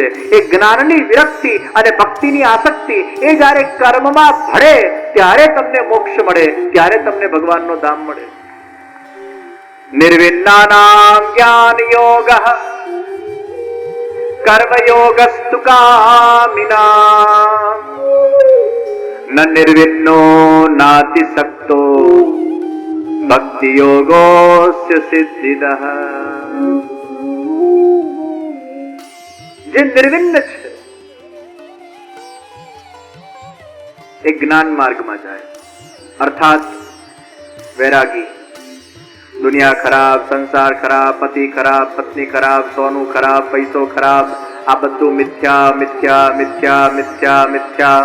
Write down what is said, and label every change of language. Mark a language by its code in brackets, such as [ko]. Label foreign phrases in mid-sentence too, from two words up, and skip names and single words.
[gu] એ જ્ઞાનની વિરક્તિ અને ભક્તિની આસક્તિ એ જ્યારે કર્મમાં ભળે ત્યારે તમને મોક્ષ મળે, ત્યારે તમને ભગવાનનો ધામ મળે. [sa] નિર્વિન્નાનામ જ્ઞાન યોગઃ કર્મ યોગસ્તુ કામિનામ न निर्विन्नो नाति सक्तो भक्ति योगोस्य सिद्धिदः. [gu] જે નિર્વિન્ન છે એ જ્ઞાન માર્ગમાં જાય, અર્થાત વૈરાગી. દુનિયા ખરાબ, સંસાર ખરાબ, પતિ ખરાબ, પત્ની ખરાબ, સોનું ખરાબ, પૈસો ખરાબ, આ બધું મિથ્યા મિથ્યા મિથ્યા મિથ્યા મિથ્યા.